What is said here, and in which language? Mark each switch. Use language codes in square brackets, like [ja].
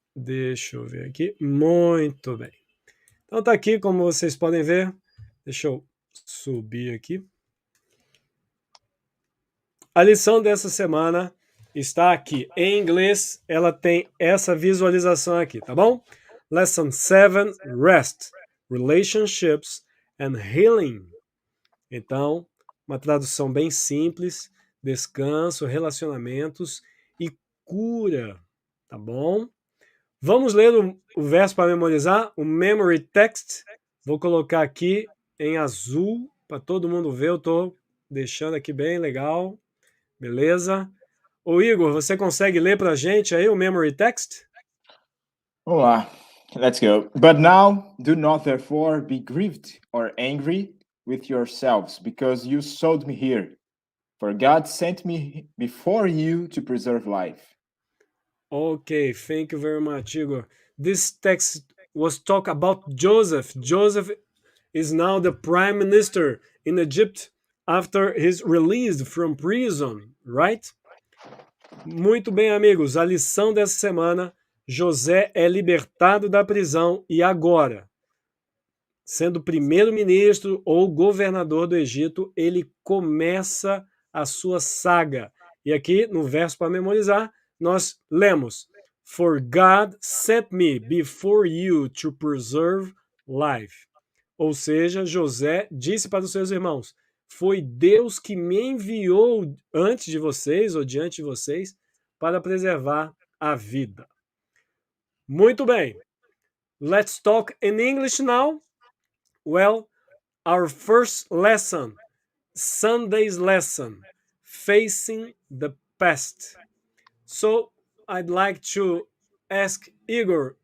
[pt] Deixa eu ver aqui. Muito bem. Então tá aqui, como vocês podem ver. Deixa eu subir aqui. A lição dessa semana está aqui. Em inglês, ela tem essa visualização aqui, tá bom? [en] Lesson 7, Rest, Relationships and Healing. [pt] Então, uma tradução bem simples. Descanso, relacionamentos e cura, tá bom? Vamos ler o verso para memorizar, o memory text. Vou colocar aqui em azul para todo mundo ver. Eu estou deixando aqui bem legal. Beleza? Ô Igor, você consegue ler para a gente aí o memory text? Vamos lá. [en] Let's go. But now, do not therefore be grieved or angry with yourselves, because you sold me here. For God sent me before you to preserve life. Okay, thank you very much, Igor. This text was talk about Joseph. Joseph is now the prime minister in Egypt after he's released from prison, right? [pt] Muito bem, amigos. A lição dessa semana, José é libertado da prisão e agora, sendo primeiro-ministro ou governador do Egito, ele começa a sua saga. E aqui, no verso para memorizar, nós lemos: [en] For God sent me before you to preserve life. [pt] Ou seja, José disse para os seus irmãos: foi Deus que me enviou antes de vocês ou diante de vocês para preservar a vida. Muito bem. [en] Let's talk in English now. Well, our first lesson, Sunday's lesson, facing the past. So I'd like to ask Igor.